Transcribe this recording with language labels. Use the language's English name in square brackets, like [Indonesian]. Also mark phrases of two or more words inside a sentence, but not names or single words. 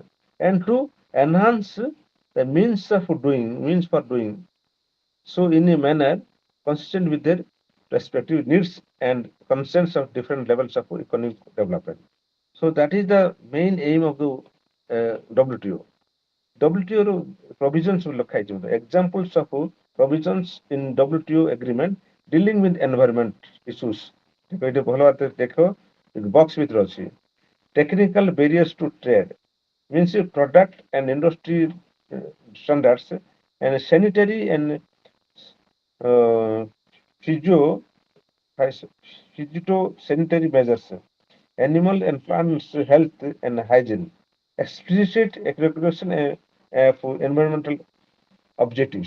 [English] And to enhance the means for doing so in a manner consistent with their respective needs and concerns of different levels of economic development. So that is the main aim of the WTO. WTO ର provisions [Odia] ଲେଖା ହେଇଛି ମଧ୍ୟ [English] examples of provisions in WTO agreement dealing with environment issues. [Odia] ଏଇଠି ଭଲ ଭାବରେ ଦେଖ ବକ୍ସ ଭିତରେ ଅଛି [English] technical barriers to trade, means product and industry standards and sanitary and uh, physio phytosanitary measures, animal and plants health and hygiene, explicit recognition of environmental objectives.